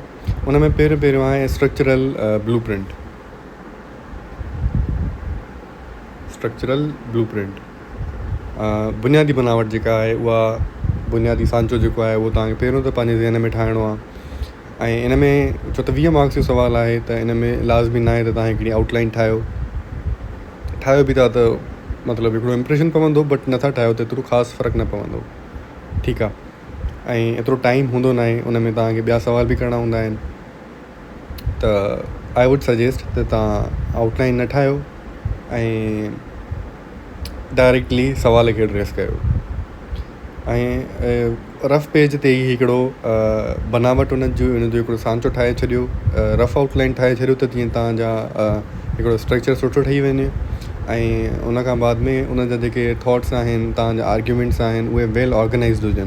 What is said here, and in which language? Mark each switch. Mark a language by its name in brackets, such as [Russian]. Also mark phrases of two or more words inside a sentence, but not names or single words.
[Sindhi] उन में पहिरियों आहे [English] structural blueprint. [Sindhi] बुनियादी बनावट जेका आहे उहा बुनियादी सांचो जेको आहे उहो तव्हांखे पहिरियों त पंहिंजे ज़हन में ठाहिणो आहे ऐं इन में छो त 20 मार्क्स जो सुवालु आहे त इन में लाज़मी न आहे त तव्हां हिकिड़ी आउटलाइन ठाहियो बि था त मतिलबु हिकिड़ो इम्प्रेशन पवंदो, बट नथा ठाहियो त एतिरो ख़ासि फ़र्क़ु न पवंदो। ठीकु आहे। ऐं एतिरो टाइम हूंदो न आहे, उन में तव्हांखे ॿिया सुवाल बि करणा हूंदा आहिनि। त [English] I would suggest [Sindhi] त तव्हां आउटलाइन न ठाहियो ऐं डायरेक्टली सुवाल खे एड्रेस कयो ऐं [English] rough page [Sindhi] ते ई हिकिड़ो बनावट उन जो हिकिड़ो सांचो ठाहे छॾियो, [English] rough outline [Sindhi] ठाहे छॾियो त जीअं तव्हांजा हिकिड़ो स्ट्रक्चर सुठो ठही वञे ऐं उन खां बाद में उन जा जेके थॉट्स आहिनि, तव्हांजा आर्ग्यूमेंट्स आहिनि, उहे [English] well organized [Sindhi] हुजनि।